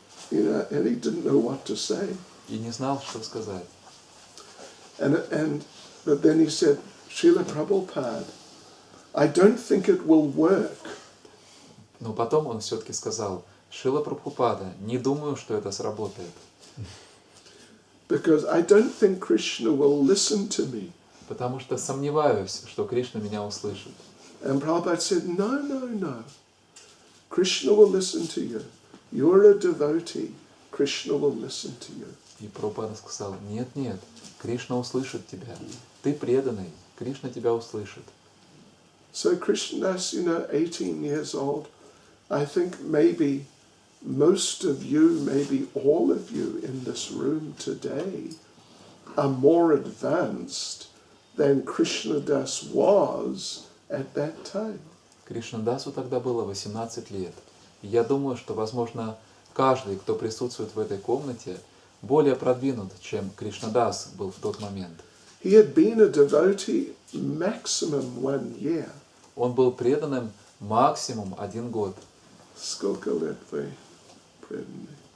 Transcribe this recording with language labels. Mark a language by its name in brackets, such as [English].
[English] And he didn't know what to say. [Russian] И не знал, что сказать. [English] But then he said, Srila Prabhupada, I don't think it will work. [Russian] Но потом он все-таки сказал: Шрила Прабхупада, не думаю, что это сработает. [English] Because I don't think Krishna will listen to me. [Russian] Потому что сомневаюсь, что Кришна меня услышит. [English] And Prabhupada said, no. Krishna will listen to you. You're a devotee. Krishna will listen to you. [Russian] И Прабхупада сказал: нет, Кришна услышит тебя. Ты преданный, Кришна тебя услышит. [English] So Krishnadas, 18 years old, I think maybe most of you, maybe all of you in this room today are more advanced than Krishnadas was at that time. [Russian] Кришнадасу тогда было 18 лет. И я думаю, что, возможно, каждый, кто присутствует в этой комнате, более продвинут, чем Кришнадас был в тот момент. [English] He had been a devotee maximum 1 year. [Russian] Он был преданным максимум 1 год. Сколько лет вы преданный?